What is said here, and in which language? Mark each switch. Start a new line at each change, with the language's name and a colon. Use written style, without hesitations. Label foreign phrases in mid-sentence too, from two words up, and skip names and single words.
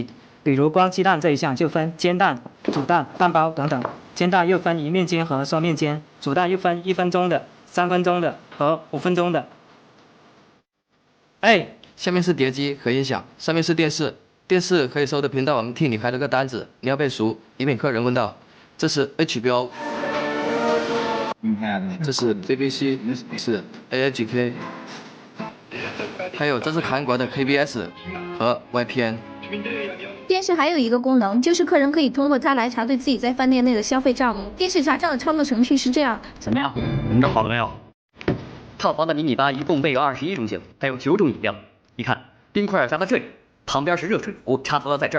Chinese: 比如光雞蛋這一項就分煎蛋、煮蛋、蛋包等等，煎蛋又分一面煎和雙面煎，煮蛋又分1分鐘的、3分鐘的和5分鐘的。哎，下面是碟機和音響，上面是電視，電視可以收的頻道我們替你排了個單子，你要背熟，以免客人問到。這是 HBO，這是 BBC， 是 AHK， 還有這是韓國的 KBS 和 YPN。電視還有一個功能，就是客人可以通過它來查對自己在飯店內的消費賬目。電視查賬的操作程序是這樣，怎麼樣？你們這好了沒有？套房的迷你吧一共備有21種酒，還有9種飲料。你看，冰塊放在這裡，旁邊是熱水壺，插頭要在這兒。